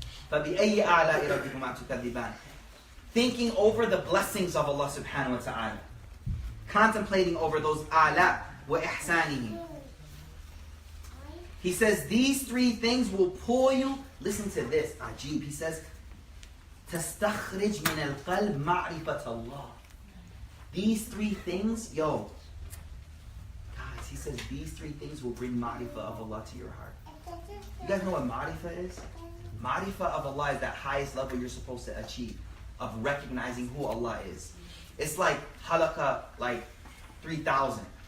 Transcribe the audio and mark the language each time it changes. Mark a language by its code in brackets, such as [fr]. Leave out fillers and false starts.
[ar] فَبِأَيِّ آلَاءِ رَبِّكُمَا تُكَذِّبَانِ. [en] Thinking over the blessings of Allah subhanahu wa ta'ala. Contemplating over those ala wa ihsanihi. He says these 3 things will pull you. Listen to this, Ajib. [ar] He says, تَسْتَخْرِجْ مِنَ الْقَلْبِ مَعْرِفَةَ اللَّهِ. [en] These 3 things, yo. Guys, he says these 3 things will bring ma'rifah of Allah to your heart. You guys know what ma'rifah is? Ma'rifah of Allah is that highest level you're supposed to achieve. Of recognizing who Allah is. It's like halakha, like 3,000.